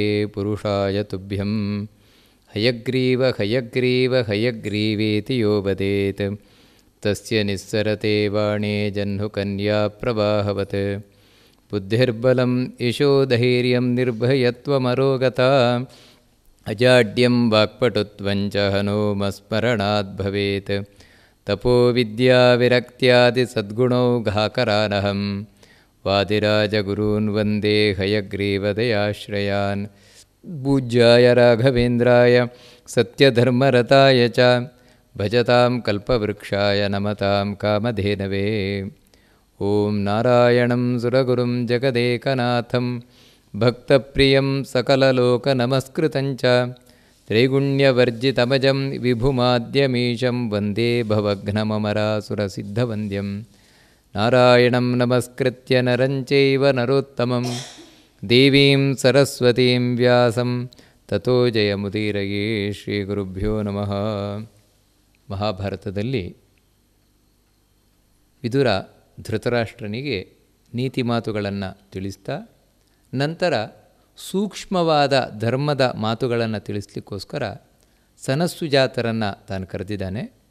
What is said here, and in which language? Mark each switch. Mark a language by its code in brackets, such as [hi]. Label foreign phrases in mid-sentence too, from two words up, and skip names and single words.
[sa] ಪುರುಷಾಯ ತುಭ್ಯಂ ಹಯಗ್ರೀವ ಹಯಗ್ರೀವ ಹಯಗ್ರೀವೇತಿ ಯೋ ವದೇತ್ ತಸ್ಯ ನಿಸ್ಸರತೆ ವಾಣೇ ಜಹ್ನುಕನ್ಯಾ ಪ್ರವಾಹವತ್ ಬುದ್ಧಿರ್ಬಲಂ ಯಶೋಧೈರ್ಯಂ ನಿರ್ಭಯತ್ವಮರೋಗತಾ ಅಜಾಡ್ಯಂ ವಾಕ್ಪಟುತ್ವಂಚ ಹನುಮಸ್ಮರಣಾತ್ ಭವೇತ್ ತಪೋ ವಿದ್ಯಾ ವಿರಕ್ತ್ಯಾದಿ ಸದ್ಗುಣೌಘಾಕರಾನಹಂ ವಾದಿರಾಜಗುರೂನ್ ವಂದೇ ಹಯಗ್ರೀವದಯಾಶ್ರಯಾನ್ ಪೂಜ್ಯಾಯ ರಾಘವೇಂದ್ರಾಯ ಸತ್ಯಧರ್ಮರತಾಯ ಚ ಭಜತಾಂ ಕಲ್ಪವೃಕ್ಷಾಯ ನಮತಾಂ ಕಾಮಧೇನವೇ. ಓಂ ನಾರಾಯಣಂ ಸುರಗುರುಂ ಜಗದೇಕನಾಥಂ ಭಕ್ತಪ್ರಿಯಂ ಸಕಲಲೋಕನಮಸ್ಕೃತಂಚ ತ್ರೈಗುಣ್ಯವರ್ಜಿತಮಜಂ ವಿಭುಮಾದ್ಯಮೀಶಂ ವಂದೇ ಭವಘ್ನಮಮರಾಸುರಸಿದ್ಧವಂದ್ಯಂ. ನಾರಾಯಣಂ ನಮಸ್ಕೃತ್ಯ ನರಂ ಚೈವ ನರೋತ್ತಮಂ ದೇವೀಂ ಸರಸ್ವತೀಂ ವ್ಯಾಸಂ ತತೋ ಜಯಮುದೀರಯೇ. ಶ್ರೀ ಗುರುಭ್ಯೋ ನಮಃ. [kn] ಮಹಾಭಾರತದಲ್ಲಿ ವಿದುರ ಧೃತರಾಷ್ಟ್ರನಿಗೆ ನೀತಿ ಮಾತುಗಳನ್ನು ತಿಳಿಸ್ತಾ ನಂತರ ಸೂಕ್ಷ್ಮವಾದ ಧರ್ಮದ ಮಾತುಗಳನ್ನು ತಿಳಿಸ್ಲಿಕ್ಕೋಸ್ಕರ ಸನತ್ಸುಜಾತರನ್ನು ತಾನು ಕರೆದಿದ್ದಾನೆ.